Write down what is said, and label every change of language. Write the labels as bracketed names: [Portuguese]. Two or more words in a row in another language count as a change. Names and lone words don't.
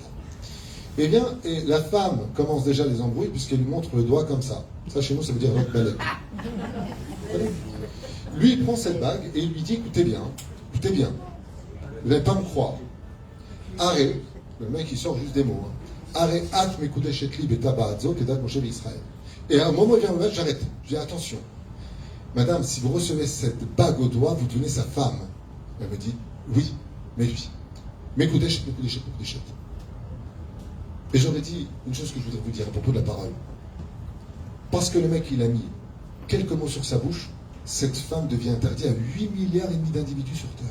[French] Eh bien, et la femme commence déjà les embrouilles puisqu'elle lui montre le doigt comme ça. Ça, chez nous, ça veut dire votre balai. Lui, il prend cette bague et il lui dit, écoutez bien, vous n'allez pas me croire. Arrête, le mec, il sort juste des mots. Arrête, [Hebrew] את מקודשת לי בטבעדזו כדת משה ישראל. [French] Et à un moment, il vient me mettre, j'arrête. Je dis, attention. Madame, si vous recevez cette bague au doigt, vous devenez sa femme. Elle me dit, oui, mais lui. Mekudeshet. Et j'aurais dit une chose que je voudrais vous dire à propos de la parole. Parce que le mec, il a mis quelques mots sur sa bouche, cette femme devient interdite à 8 milliards et demi d'individus sur Terre.